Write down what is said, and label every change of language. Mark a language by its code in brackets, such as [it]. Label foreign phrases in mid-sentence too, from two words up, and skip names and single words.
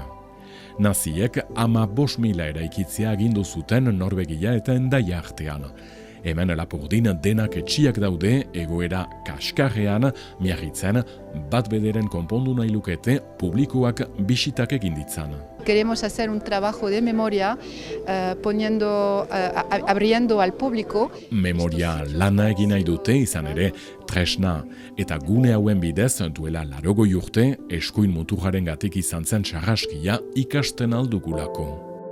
[eu] Naziek 15.000 eraikitzea agindu zuten Norvegia eta Hendaia artean. Hemen Lapurdin denak etxiak daude egoera kaskarrean, miarritzen, bat bederen konpondu nahi lukete publikoak bisitak egin ditzan. [es] Queremos hacer un trabajo de memoria abriendo al público. [eu] Memoria lana egin nahi dute izan ere, tresna eta gune hauen bidez duela 80 urte eskuin muturrarengatik izan zen sarraskia ikasten aldugulako.